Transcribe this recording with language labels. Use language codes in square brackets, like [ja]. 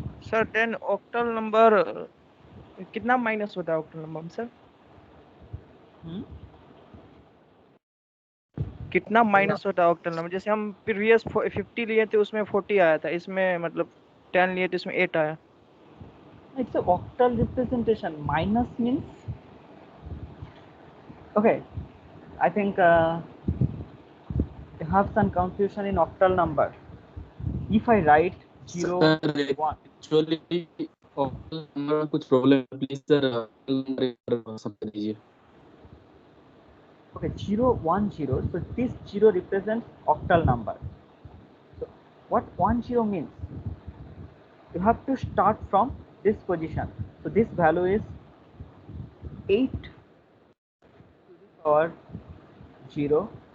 [hi] Sir 10 octal number कितना minus होता है ऑक्टल नंबर में सर? कितना माइनस होता है ऑक्टल नंबर? जैसे हम प्रीवियस 50 लिए थे उसमें 40 आया था, इसमें मतलब 10 लिए तो इसमें 8 आया. [en] It's a octal representation. Minus means, okay, I think you have some confusion in octal number. If I write 0, Sir, 1, [hi] actually octal number में कुछ प्रॉब्लम है, प्लीज सर नंबर समझ लीजिए. [en] okay, 0, 1, 0. So this 0 represents octal number. So what 10 means? You have to start from this position. So this value is 8 to the power 0.